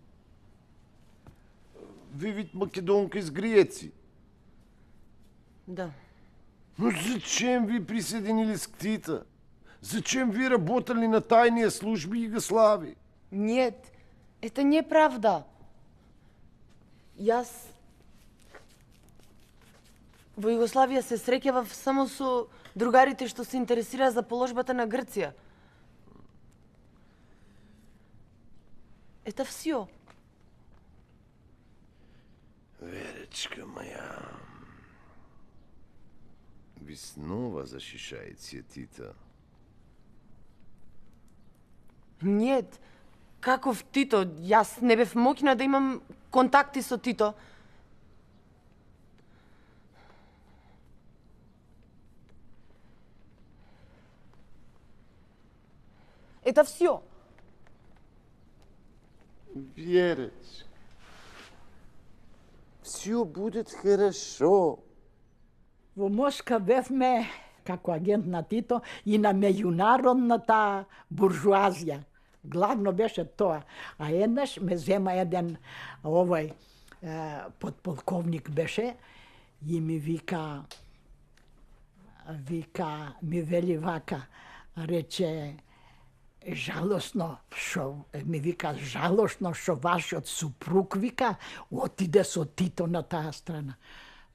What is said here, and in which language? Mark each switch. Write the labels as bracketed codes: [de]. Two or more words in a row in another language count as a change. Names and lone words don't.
[ru] Вы ведь македонка из Греции. Да. Ну зачем вы присоединились к Тита? Зачем вы работали на тайные службы Югославии? Нет, это неправда. [mk] Јас во Југославија се среќавав само со другарите што се интересира за положбата на Грција. [ru] Это всё. Верочка моя, вы снова защищаете Тита? Нет, каков Тито? [mk] Јас не бев моќна да имам контакти со Тито. [ru] Это всё. Верочка, все будет хорошо. [mk] Во Москва бевме како агент на Тито и на меѓународната буржуазија. Главно беше тоа. А еднаш ме зема еден овој подполковник беше и ми вика, ми вели вака, рече, жалосно што вашиот супруг вика отиде со Тито на таа страна.